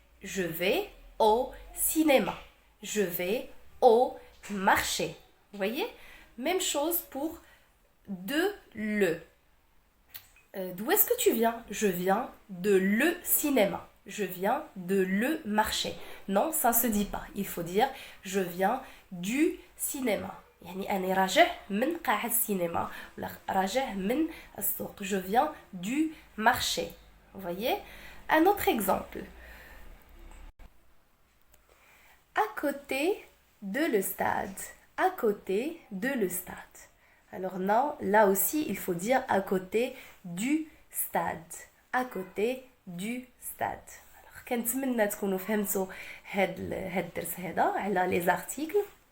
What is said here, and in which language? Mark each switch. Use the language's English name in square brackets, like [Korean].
[French] Je vais au cinéma. Je vais au marché. Vous voyez? Même chose pour de le. D'où est-ce que tu viens? Je viens de le cinéma. Je viens de le marché. Non, ça ne se dit pas. Il faut dire je viens du cinéma. [Arabic] يعني أنا راجع من قاعة السينما ولا راجع من السوق. [French] Je viens du marché. Vous voyez? Un autre exemple. À côté de le stade. À côté de le stade. Alors non, là aussi, il faut dire à côté du stade. À côté du stade. [Arabic] Alors, كنتمنى تكونوا فهمتوا هاد الدرس هذا على [French] les articles.